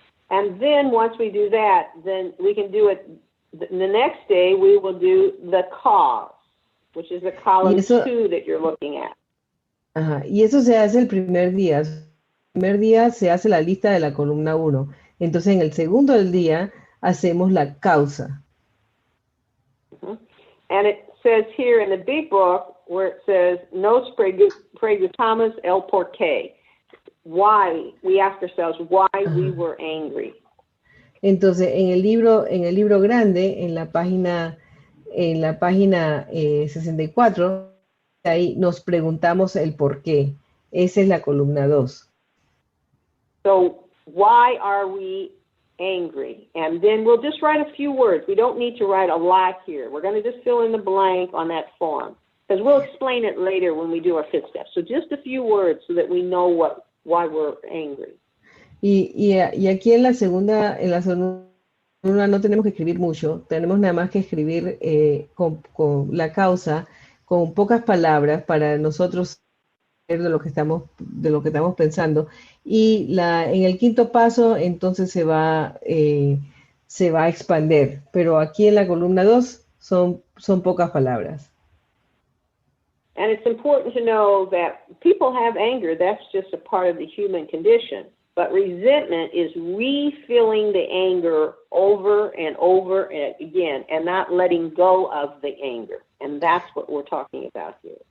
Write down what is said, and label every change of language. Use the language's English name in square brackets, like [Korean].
[English] And then once we do that, then we can do it, the next day we will do the cause, which is the column 2 that you're looking at. [Spanish] Ajá, y eso se hace el primer día. El primer día se hace la lista de la columna 1. Entonces, en el segundo del día, hacemos la causa. [English] And it says here in the big book, where it says, [Spanish] nos preguntamos el por qué. [English] Why, we ask ourselves why we were angry. [Spanish] Entonces, en el libro grande, en la página 64, ahí nos preguntamos el por qué. Esa es la columna 2. [English] So, why are we angry? And then we'll just write a few words. We don't need to write a lot here. We're going to just fill in the blank on that form, because we'll explain it later when we do our 5th step. So just a few words so that we know why we're angry. [Spanish] Y aquí en la segunda no tenemos que escribir mucho, tenemos nada más que escribir con la causa, con pocas palabras para nosotros saber de lo que estamos pensando. Y en el 5º paso, entonces se va a expandir, pero aquí en la columna 2 son pocas palabras. [English] And it's important to know that people have anger. That's just a part of the human condition. But resentment is refilling the anger over and over and again and not letting go of the anger. And that's what we're talking about here.